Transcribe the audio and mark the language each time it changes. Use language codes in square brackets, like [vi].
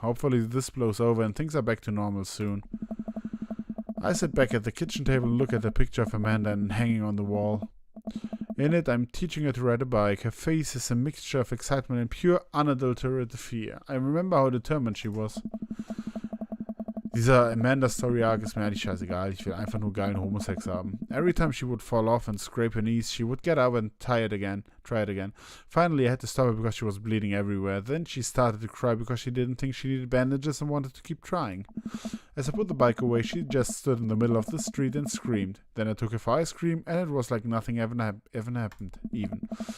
[en] Hopefully this blows over and things are back to normal soon. I sit back at the kitchen table and look at the picture of Amanda hanging on the wall. In it, I'm teaching her to ride a bike. Her face is a mixture of excitement and pure unadulterated fear. I remember how determined she was. [de] Dieser Amanda-Story-Arc ist mir eigentlich scheißegal. Ich will einfach nur geilen Homosex haben. [en] Every time she would fall off and scrape her knees, she would get up and try it again. Finally, I had to stop her because she was bleeding everywhere. Then she started to cry because she didn't think she needed bandages and wanted to keep trying. As I put the bike away, she just stood in the middle of the street and screamed. Then I took her for ice cream, and it was like nothing ever happened, even.